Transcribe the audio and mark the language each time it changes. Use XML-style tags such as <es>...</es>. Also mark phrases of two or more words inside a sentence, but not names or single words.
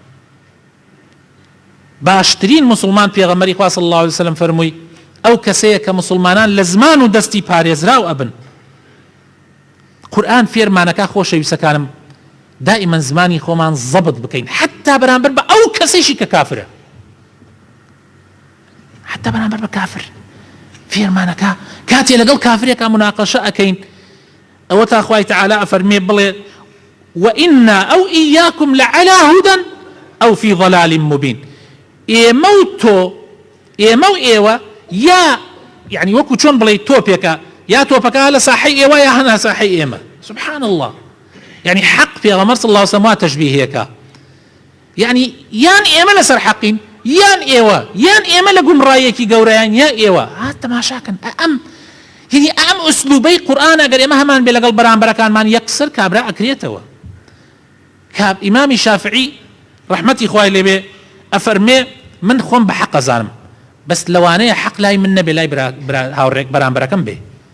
<ckb>باشترین مسلمان پێغەمبەری خوا</ckb> <ar>صلی الله علیه وسلم</ar> <ckb>فەرمووی ئەو کەسەیە کە مسلمانان لە زمان و دەستی پارێزراو ئەبن قورئان فێرمانەکە خۆشەویستەکانم دائیمەن زمانی خۆمان زەبط بکەین حتا بەرامبەر بە ئەو کەسێکی کە کافرە حتا بەرامبەر بە کافر فێرمانەکە کاتێ لەگەڵ کافرێکا مناقەشە ئەکەین ئەوە تا خوای تەعالی ئەفەرمێ بڵێ</ckb> <ar>وإنا أو إياكم لعلى هدى أو في ضلال مبين</ar> <ckb>ئێمە و تۆ ئێمە و ئێوە یا یعنی وەکو چۆن بڵێ تۆپێکە یا تۆپەکە لە ساحەی ئێوە یا هەنا ساحەی ئێمە سبحان الله يعني حق پێغەمبەر</ckb> <ar>صلی الله علیه وسلم</ar> <ckb>وا تەشبیهەکە يعني یان ئێمە لەسەر حەقین یان ئێمە لە گومڕایەکی گەورەیان یا ئێوە هات تەماشاکەن ئەم يعني ئەم ئوسلوبەی قورئان ئەگەر ئێمە هەمان بێ لەگەڵ بەرامبەرەکانمان یەکسەر کابرا ئەکرێتەوە کاب ئیمامی شافعی ڕەحمەتی خوای لێبێ ئەفەرمێ من خۆم بە حەق ئەزانم بەس لەوانەیە حەق لای من نەبێ لای هاوڕێک بەرامبەرەکەم بێ</ckb>